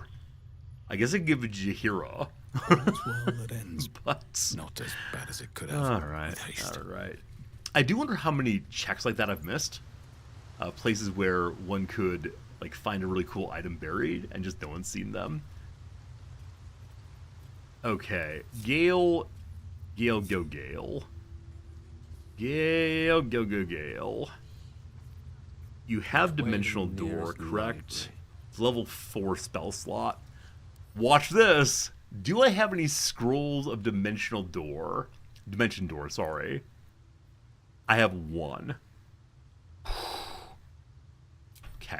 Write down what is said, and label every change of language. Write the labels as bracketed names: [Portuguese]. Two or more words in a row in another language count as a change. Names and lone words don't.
[English] I guess I'd give it Jahira. All's well that ends, But not as bad as it could have. alright, with haste. alright. I do wonder how many checks like that I've missed. Places where one could like find a really cool item buried and just no one's seen them. Okay, Gale, go Gale. Gale, go Gale. You have Dimensional Way to the Door, nearest correct? library. It's level 4 spell slot. Watch this! Do I have any scrolls of Dimensional Door? Dimension Door, sorry. I have one. Okay.